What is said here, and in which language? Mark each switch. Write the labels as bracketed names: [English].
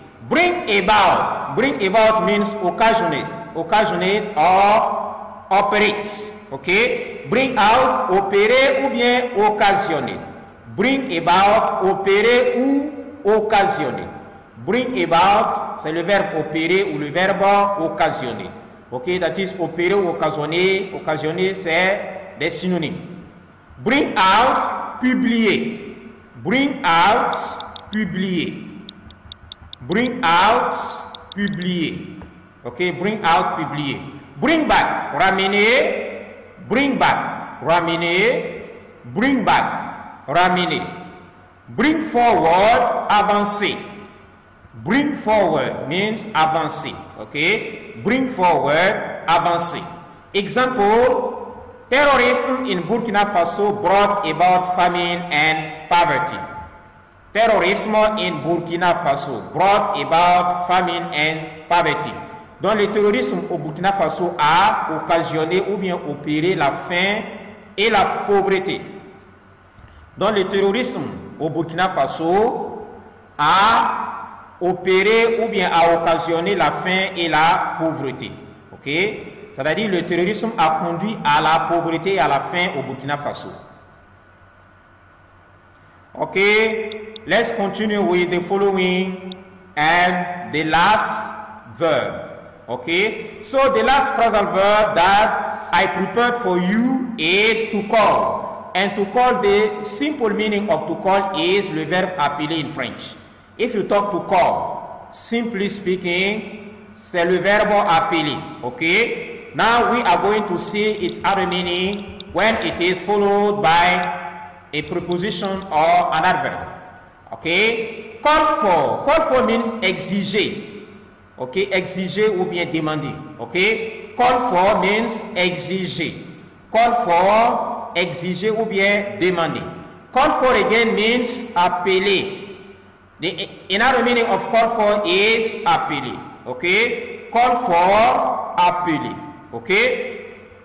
[English] Bring about means occasionate or operate. Okay? [French] Bring out, opérer ou bien occasionner. Bring about, opérer ou occasionner. Bring about, c'est le verbe opérer ou le verbe occasionner. Okay? [English] That is [French] opérer ou occasionner. Occasionner, c'est des synonymes. [English] Bring out, publier. Bring out, publier. Bring out, publier. Okay, bring out, publier. Bring back, ramener. Bring back, ramener. Bring back, ramener. Bring forward, avancer. Bring forward means avancer. Okay, bring forward, avancer. Example. Terrorism in Burkina Faso brought about famine and poverty. Terrorisme in Burkina Faso brought about famine and poverty. [French] Donc le terrorisme au Burkina Faso a occasionné ou bien opéré la faim et la pauvreté. Donc le terrorisme au Burkina Faso a opéré ou bien a occasionné la faim et la pauvreté. Ok? C'est-à-dire le terrorisme a conduit à la pauvreté et à la faim au Burkina Faso. [English] Okay, let's continue with the following and the last verb. Okay, so the last phrasal verb that I prepared for you is to call. And to call, the simple meaning of to call is [French] le verbe appeler [English] in French. If you talk to call, simply speaking, [French] c'est le verbe appeler. [English] Okay. Now we are going to see its other meaning when it is followed by a preposition or an adverb. Okay? Call for means exiger. Okay? [French] Exiger ou bien demander. Okay? [English] Call for means [French] exiger. Call for, exiger ou bien demander. [English] Call for again means appeler. Another meaning of call for is appeler. Okay? Call for, appeler. Okay?